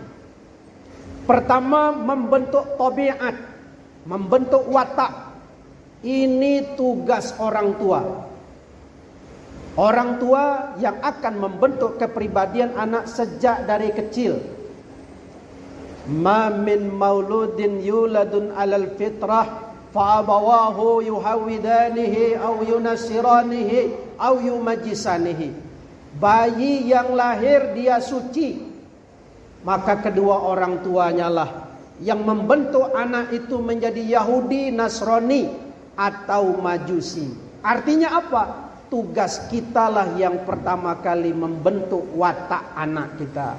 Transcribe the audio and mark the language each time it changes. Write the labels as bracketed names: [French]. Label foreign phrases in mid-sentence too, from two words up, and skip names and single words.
[Indonesian] Pertama membentuk tabiat, membentuk watak. Ini tugas orang tua. Orang tua yang akan membentuk kepribadian anak sejak dari kecil. [Arabic] ما من مولود يولد على الفطرة فأبواه يهودانه أو ينصرانه أو يمجسانه. [Indonesian] Bayi yang lahir dia suci, maka kedua orang tuanya lah yang membentuk anak itu menjadi Yahudi, Nasrani atau Majusi. Artinya apa? Tugas kita lah yang pertama kali membentuk watak anak kita.